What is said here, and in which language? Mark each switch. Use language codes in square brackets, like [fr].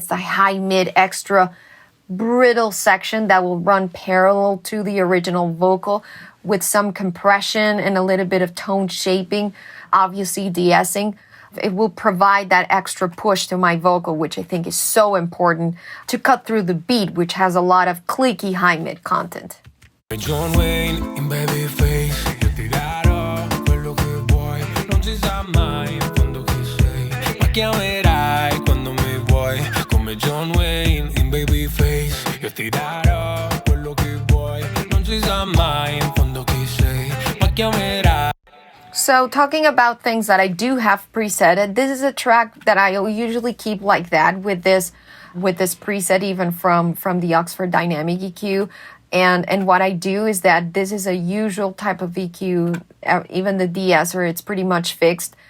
[en] It's the high, mid, extra brittle section that will run parallel to the original vocal with some compression and a little bit of tone shaping, obviously de-essing. It will provide that extra push to my vocal, which I think is so important to cut through the beat, which has a lot of clicky high mid content. [it] John Wayne in babyface, io ti darò quello che vuoi, non si sa mai in fondo chi sei, ma chiamerai quando mi vuoi, come John Wayne in babyface, io ti darò quello che vuoi, non si sa mai in fondo chi sei, ma chiamerai. [en] So talking about things that I do have preset, this is a track that I usually keep like that with this preset, even from the Oxford Dynamic EQ. And what I do is that this is a usual type of EQ, even the de-esser, it's pretty much fixed.